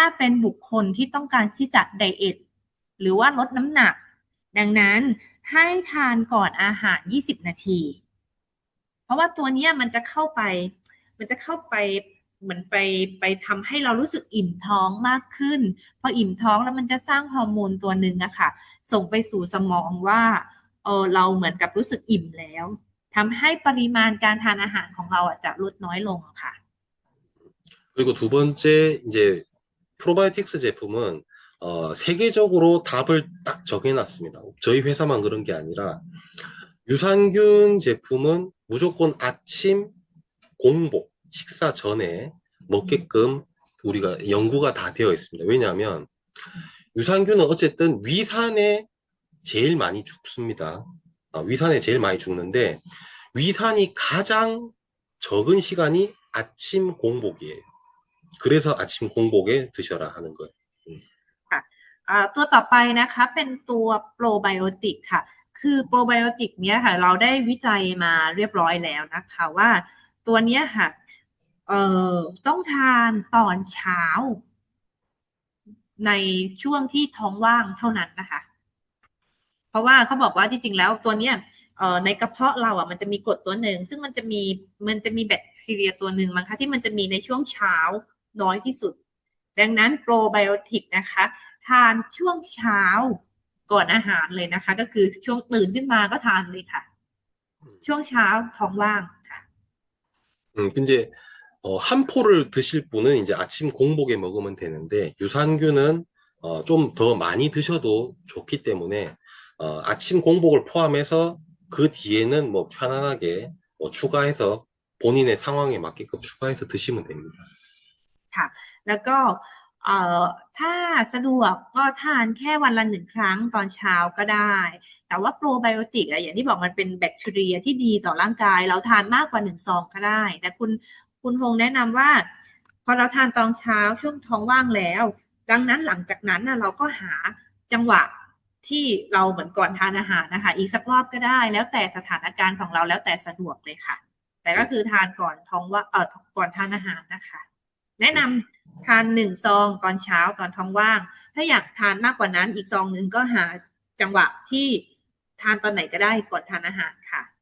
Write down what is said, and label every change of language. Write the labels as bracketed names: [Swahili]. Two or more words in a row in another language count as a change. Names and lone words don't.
[Thai] เป็นบุคคลที่ต้องการที่จะไดเอทหรือว่าลดน้ำหนักดังนั้นให้ทานก่อนอาหาร20 นาทีเพราะว่าตัวนี้มันจะเข้าไปเหมือนไปทำให้เรารู้สึกอิ่มท้องมากขึ้นพออิ่มท้องแล้วมันจะสร้างฮอร์โมนตัวหนึ่งอะค่ะส่งไปสู่สมองว่าเราเหมือนกับรู้สึกอิ่มแล้วทำให้ปริมาณการทานอาหารของเราจะลดน้อยลงค่ะ [Korean] 그리고 두 번째 이제 프로바이오틱스 제품은 세계적으로 답을 딱 정해놨습니다. 저희 회사만 그런 게 아니라 유산균 제품은 무조건 아침 공복, 식사 전에 먹게끔 우리가 연구가 다 되어 있습니다. 왜냐하면 유산균은 어쨌든 위산에 제일 많이 죽습니다. 위산에 제일 많이 죽는데 위산이 가장 적은 시간이 아침 공복이에요. 그래서 아침 공복에 드셔라 하는 거예요. [Thai] ค่ะตัวต่อไปนะคะเป็นตัวโปรไบโอติกค่ะคือโปรไบโอติกเนี้ยค่ะเราได้วิจัยมาเรียบร้อยแล้วนะคะว่าตัวเนี้ยค่ะเอ่ต้องทานตอนเช้า ในช่วงที่ท้องว่างเท่านั้นนะคะเพราะว่าเขาบอกว่าจริงๆแล้วตัวเนี้ยในกระเพาะเราอ่ะมันจะมีกรดตัวหนึ่งซึ่งมันจะมีแบคทีเรียตัวหนึ่งมั้งคะที่มันจะมีในช่วงเช้าน้อยที่สุดดังนั้นโปรไบโอติกนะคะทานช่วงเช้าก่อนอาหารเลยนะคะก็คือช่วงตื่นขึ้นมาก็ทานเลยค่ะช่วงเช้าท้องว่างค่ะ [Korean] 근데 한 포를 드실 분은 이제 아침 공복에 먹으면 되는데 유산균은 좀 더 많이 드셔도 좋기 때문에 아침 공복을 포함해서 그 뒤에는 뭐 편안하게 뭐 추가해서 본인의 상황에 맞게끔 추가해서 드시면 됩니다. [Thai] ค่ะแล้วก็เอ่อถ้าสะดวกก็ทานแค่วันละหนึ่งครั้งตอนเช้าก็ได้แต่ว่าโปรไบโอติกอะอย่างที่บอกมันเป็นแบคทีเรียที่ดี ต่อร่างกายเราทานมากกว่าหนึ่งซองก็ได้แต่คุณฮงแนะนำว่าพอเราทานตอนเช้าช่วงท้องว่างแล้วดังนั้นหลังจากนั้นเราก็หาจังหวะที่เราเหมือนก่อนทานอาหารนะคะอีกสักรอบก็ได้แล้วแต่สถานการณ์ของเราแล้วแต่สะดวกเลยค่ะแต่ก็คือทานก่อนท้องว่าก่อนทานอาหารนะคะแนะนำทานหนึ่งซองตอนเช้าตอนท้องว่างถ้าอยากทานมากกว่านั้นอีกซองหนึ่งก็หาจังหวะที่ทานตอนไหนก็ได้ก่อนทานอาหารค่ะ